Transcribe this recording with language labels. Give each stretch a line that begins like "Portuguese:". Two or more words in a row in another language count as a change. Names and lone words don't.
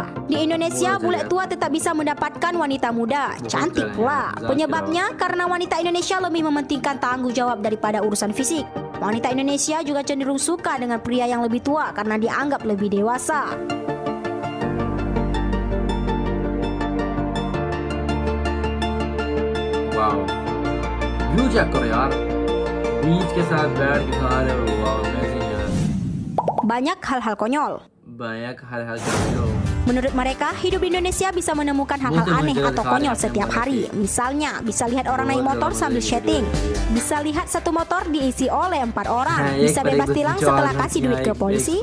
Indonesian: Di Indonesia, bule tua tetap bisa mendapatkan wanita muda, cantik pula. Penyebabnya karena wanita Indonesia lebih mementingkan tanggung jawab daripada urusan fisik. Wanita Indonesia juga cenderung suka dengan pria yang lebih tua karena dianggap lebih dewasa.
Hindi: वाव,
English: view check
Hindi: करो यार, बीच के साथ बैठ के खा रहे हो, वाह अमेजिंग यार।
Indonesian: Banyak hal-hal konyol. banyak hal-hal konyol. Menurut mereka, hidup di Indonesia bisa menemukan hal-hal aneh atau konyol setiap hari. Misalnya, bisa lihat orang naik motor sambil chatting. Bisa lihat satu motor diisi oleh 4 orang. Bisa bebas tilang setelah kasih duit ke polisi.